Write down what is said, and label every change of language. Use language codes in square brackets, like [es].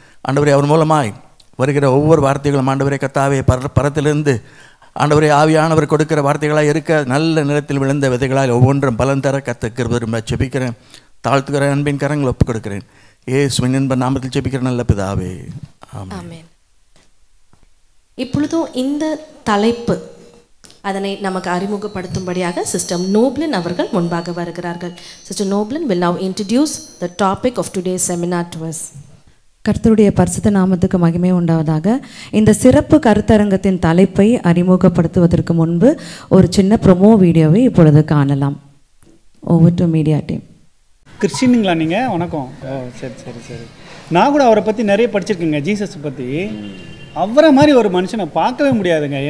[ta] ஆண்டவரே அவர் மூலமாய் வருகிற ஒவ்வொரு வார்த்தைகளும் ஆண்டவரே கர்த்தாவே பரத்திலிருந்து ஆண்டவரே ஆவியானவர் கொடுக்கிற வார்த்தைகளாக இருக்க நல்ல நிலத்தில் விழுந்த விதைகளால் ஒவ்வொன்றும் பலன் தர கர்த்தர் ஜெபிக்கிறேன். தாழ்த்துகிற அன்பின் கரங்களை ஒப்புக் கொடுக்கிறேன். இயேசுவின் இன்ப நாமத்தில் ஜெபிக்கிற நல்ல பிதாவே, ஆமென். இப்பொழுதும் இந்த தலைப்பு அதனை நமக்கு அறிமுகப்படுத்தும்படியாக சிஸ்டர் நோப்லின் அவர்கள் முன்பாக வருகிறார்கள். [en] Sister Noblin will now introduce the topic of today's seminar to us. [ta] கர்த்தருடைய பரிசுத்த நாமத்துக்கு மகிமை உண்டாவதாக. இந்த சிறப்பு கருத்தரங்கத்தின் தலைப்பை அறிமுகப்படுத்துவதற்கு முன்பு ஒரு சின்ன ப்ரொமோ வீடியோவை இப்பொழுது காணலாம். [en] Over to media team. [ta] கிறிஸ்டினுங்களா நீங்கள்? வணக்கம். ஓ சரி சரி சரி. நான் கூட அவரை பற்றி நிறைய படிச்சிருக்கேங்க, ஜீசஸ் பற்றி. அவரை மாதிரி ஒரு மனுஷனை பார்க்கவே முடியாதுங்க.